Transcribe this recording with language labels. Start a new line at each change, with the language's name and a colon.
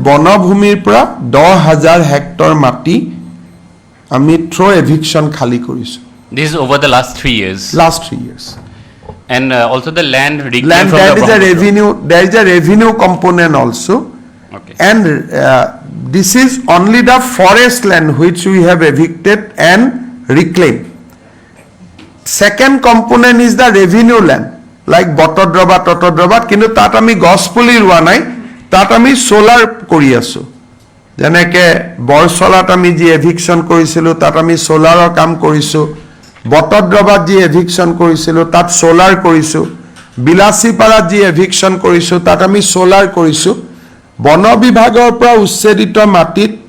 Assamese: বনভূমিৰ পৰা 10,000 হেক্টৰ মাটি আমি থ্ৰু এভিকশ্যন খালী কৰিছোঁ।
English: This is over the last 3 years. Last 3 years. And also the land reclaimed Land, from there the is a revenue, there is a revenue component also. Okay. And this is only the forest land which we have evicted and reclaimed. Second component is the revenue land,
Assamese: like Botodrobat, Totodrobat, কিন্তু তাত আমি গছ পুলি ৰোৱা নাই, তাত আমি solar কৰি আছোঁ। যেনেকৈ বৰচলাত আমি যি এভিকশ্যন কৰিছিলোঁ তাত আমি সোলাৰৰ কাম কৰিছোঁ, বটদ্ৰবাত যি এভিকশ্যন কৰিছিলোঁ তাত সোলাৰ কৰিছোঁ, বিলাচীপাৰাত যি এভিকশ্যন কৰিছোঁ তাত আমি সোলাৰ কৰিছোঁ। বন বিভাগৰ পৰা উচ্ছেদিত মাটিত